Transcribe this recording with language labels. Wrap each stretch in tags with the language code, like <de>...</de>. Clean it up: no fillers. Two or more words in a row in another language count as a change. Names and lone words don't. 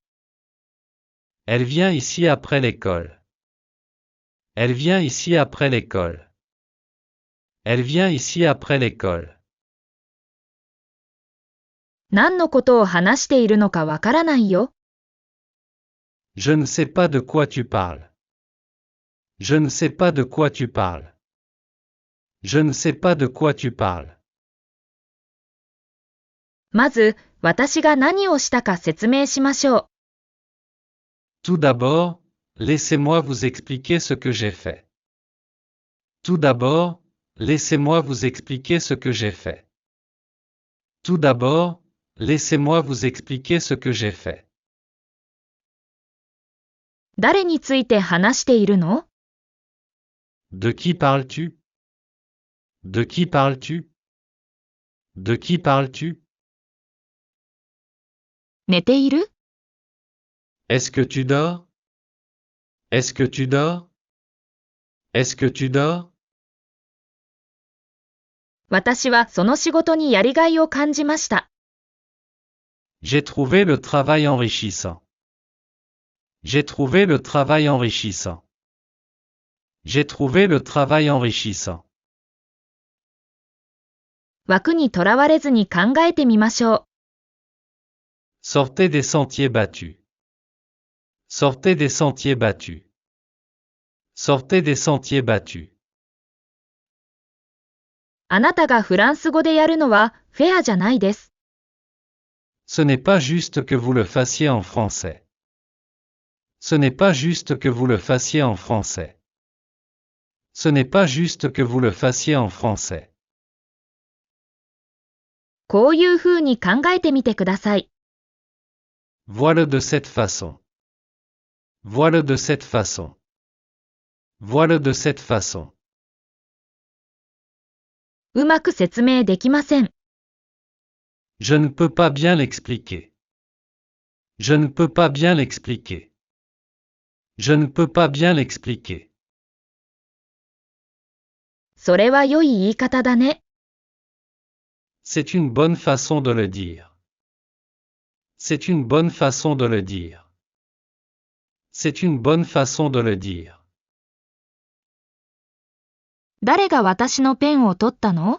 <fr>Elle vient ici après l'école. Elle vient ici après l'école. Elle vient ici après l'école.</fr> <ja>何のことを話しているのかわからないよ。</ja> <fr>Je ne sais pas de quoi tu parles. Je ne sais pas de quoi tu parles. Je ne sais pas de quoi tu parles.</fr> <ja>まず、私が何をしたか説明しましょう。</ja> <fr>Tout d'abord, laissez-moi vous expliquer ce que j'ai fait. Tout d'abord, laissez-moi vous expliquer ce que j'ai fait. Tout d'abord, laissez-moi vous expliquer ce que j'ai fait.</fr> <ja>誰について話しているの？</ja> <fr>De qui parles-tu? De qui parles-tu? De qui parles-tu?</fr> <ja>寝ている？</ja> <fr>Est-ce que tu dors? Est-ce que tu dors? Est-ce que tu dors?</fr> <ja>私はその仕事にやりがいを感じました。</ja> <fr>J'ai trouvé le travail enrichissant. J'ai trouvé le travail enrichissant. J'ai trouvé le travail enrichissant.</fr> <ja>枠にとらわれずに考えてみましょう。</ja> <fr>Sortez des sentiers battus. Sortez des sentiers battus. Sortez des sentiers battus.</fr> <ja>あなたがフランス語でやるのはフェアじゃないです。</ja> <fr>Ce n'est pas juste que vous le fassiez en français. Ce n'est pas juste que vous le fassiez en français. Ce n'est pas juste que vous le fassiez en français.</fr> <ja>こういうふうに考えてみてください。</ja> <fr>Vois-le de cette façon. Vois-le de cette façon. Vois-le de cette façon.</fr> <ja>うまく説明できません。</ja> <fr>Je ne peux pas bien l'expliquer. Je ne peux pas bien l'expliquer. Je ne peux pas bien l'expliquer.</fr> <ja>それは良い言い方だね。</ja> <fr>C'est une bonne façon de le dire. C'est une bonne façon de le dire. C'est une bonne façon de le dire.</fr> <ja>誰が私のペンを取ったの？</ja>